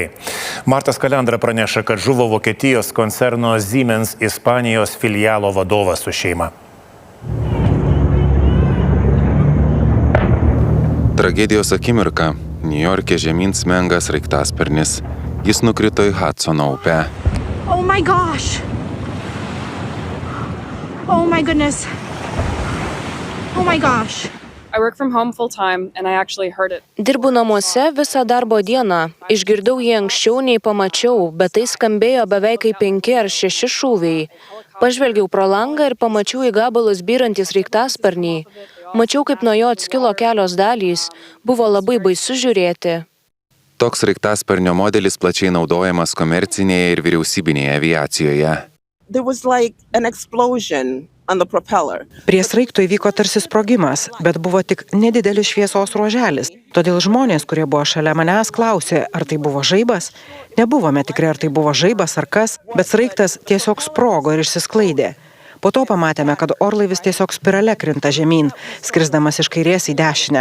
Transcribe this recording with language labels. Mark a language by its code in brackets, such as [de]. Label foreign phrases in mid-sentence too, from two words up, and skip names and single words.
[lt] Martas Kalendra praneša, kad žuvo Vokietijos koncerno Siemens Ispanijos filialo vadovas su šeima. Tragedijos akimirka. Niujorke žemyn smenga sraigtasparnis. Jis nukrito į Hudsono upę. [en] Oh my gosh. Oh my goodness. Oh my gosh. I work from home full time and I actually heard it. [lt] Dirbu namuose visą darbo dieną. Išgirdau jį anksčiau nei pamačiau, bet tai skambėjo beveik kaip 5 ar 6 šūviai. Pažvelgiau pro langą ir pamačiau į gabalus byrantį sraigtasparnį. Mačiau, kaip nuo jo atskilo kelios dalys. Buvo labai baisu žiūrėti. Toks sraigtasparnio modelis plačiai naudojamas komercinėje ir vyriausybinėje aviacijoje. [en] There was like an explosion on the propeller. [lt] Prie sraigto įvyko tarsi sprogimas, bet buvo tik nedidelis šviesos ruoželis. Todėl žmonės, kurie buvo šalia manęs, klausė, ar tai buvo žaibas. Nebuvome tikri, ar tai buvo žaibas ar kas, bet sraigtas tiesiog sprogo ir išsisklaidė. Po to pamatėme, kad orlaivis tiesiog spirale krinta žemyn, skrisdamas iš kairės į dešinę.